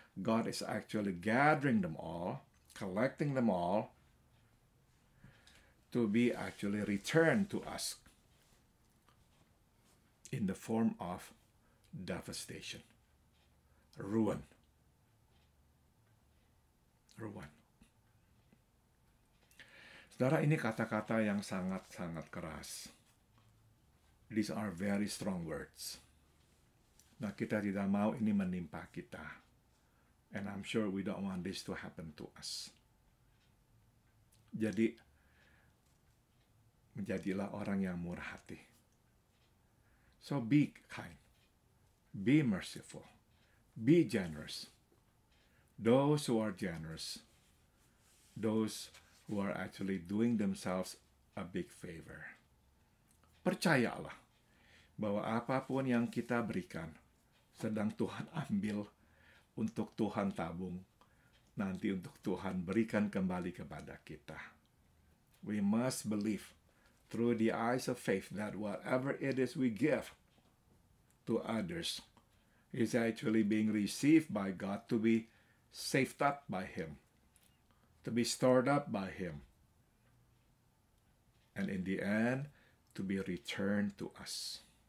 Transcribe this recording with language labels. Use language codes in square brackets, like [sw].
[en] God is actually gathering them all, collecting them all, to be actually returned to us in the form of devastation, ruin. Ruin. [id] Saudara, ini kata-kata yang sangat-sangat keras. [en] These are very strong words. [id] Nah, kita tidak mau ini menimpa kita. [en] And I'm sure we don't want this to happen to us. [id] Jadi, menjadilah orang yang murah hati. [en] So be kind. Be merciful. Be generous. Those who are generous, those who are actually doing themselves a big favor. [id] Percayalah bahwa apapun yang kita berikan sedang Tuhan ambil untuk Tuhan tabung, nanti untuk Tuhan berikan kembali kepada kita. [en] We must believe through the eyes of faith that whatever it is we give to others is actually being received by God to be saved up by Him, to be stored up by Him, and in the end, to be returned to us.